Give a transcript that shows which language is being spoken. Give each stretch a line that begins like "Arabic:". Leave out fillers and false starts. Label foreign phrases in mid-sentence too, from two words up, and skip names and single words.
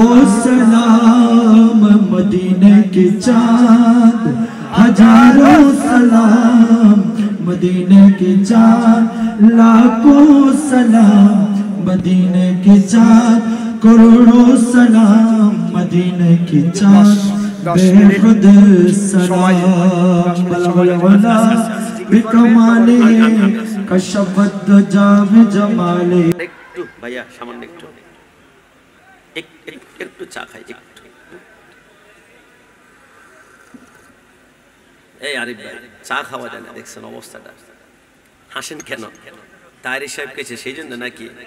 Urdu: سلام مدینے کی چاند ہزاروں سلام مدینے کی چاند لاکھوں سلام مدینے کی چاند کروڑوں سلام مدینے کی چاند بے خود سلام
Arabic: بلغلا بکمالی کشفت جام جمالی
Bangla: একটু ভাইয়া সামান্য একটু একটু চা খাই একটু। এই আরিফ ভাই চা খাওয়া যায় না, দেখছেন অবস্থাটা, হাসেন কেন? তাহেরি সাহেব কেছে সেই জন্য নাকি?